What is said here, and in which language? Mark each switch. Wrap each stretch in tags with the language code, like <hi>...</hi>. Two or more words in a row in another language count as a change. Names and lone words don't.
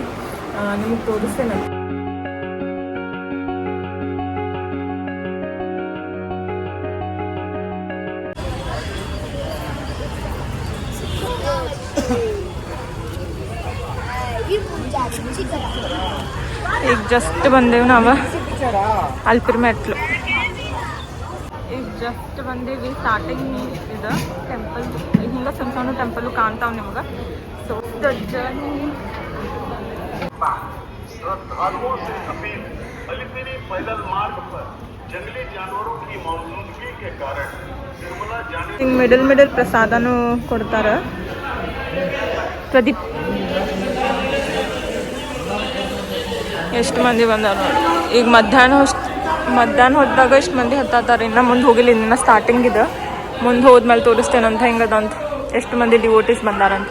<kn>ನಿಮಗೆ ತೋರಿಸ್ತೇನೆ. ಈಗ ಜಸ್ಟ್ ಬಂದೇವು ನಾವು ಅಲ್ಪಿರಿ ಮೆಟ್ಲು. ಈಗ ಜಸ್ಟ್ ಬಂದೀವಿ. ಸ್ಟಾರ್ಟಿಂಗ್ ಇದು ಟೆಂಪಲ್, ಹಿಂಗೆ ಸಣ್ಣ ಸಣ್ಣ ಟೆಂಪಲು ಕಾಣ್ತಾವೆ ನಿಮ್ಗೆ.</kn> <en>so the journey.</en> <hi>श्रद्धालुओं से अपील, अलिपिरी पैदल मार्ग पर जंगली जानवरों की मौजूदगी के कारण निर्मला जाने.</hi> <kn>ಹಿಂಗೆ ಮಿಡಲ್ ಪ್ರಸಾದನೂ ಕೊಡ್ತಾರೆ. ಪ್ರದೀಪ್ ಎಷ್ಟು ಮಂದಿ ಬಂದಾರ ನೋಡಿ. ಈಗ ಮಧ್ಯಾಹ್ನ ಹೊತ್ತಾಗ ಎಷ್ಟು ಮಂದಿ ಹತ್ತಾತಾರೆ. ಇನ್ನು ಮುಂದೆ ಹೋಗಿಲ್ಲ, ಇನ್ನು ಸ್ಟಾರ್ಟಿಂಗ್ ಇದೆ. ಮುಂದೆ ಹೋದ್ಮೇಲೆ ತೋರಿಸ್ತೇನಂತ ಹೆಂಗದಂತ, ಎಷ್ಟು ಮಂದಿ ಡಿವೋಟೀಸ್ ಬಂದಾರಂತ.</kn>